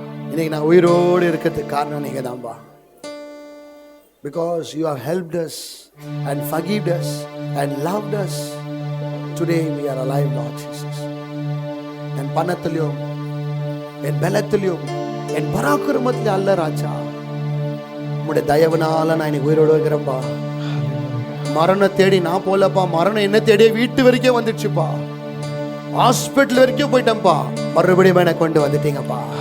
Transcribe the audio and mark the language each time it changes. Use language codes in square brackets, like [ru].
[ta] இன்னைக்கு நான் உயிரோடு இருக்கிறதுக்கு காரணம் நீங்க தான்பா. [en] Because you have helped us and forgiven us and loved us. Today we are alive, Lord Jesus. [ta] என் பணத்திலும் என் பலத்திலும் என் பராக்கிரமத்திலும் அல்ல ராஜா, உம்முடைய தயவுனால நான் இன்னைக்கு உயிரோடு இருக்கிறேன்பா. மரணம் தேடி நான் போலப்பா, மரணம் என்ன தேடி வீட்டு வரைக்கும் வந்துடுச்சுப்பா, ஹாஸ்பிட்டல் வரைக்கும் போயிட்டேன்ப்பா, மறுபடியும் என்னை கொண்டு வந்துட்டீங்கப்பா.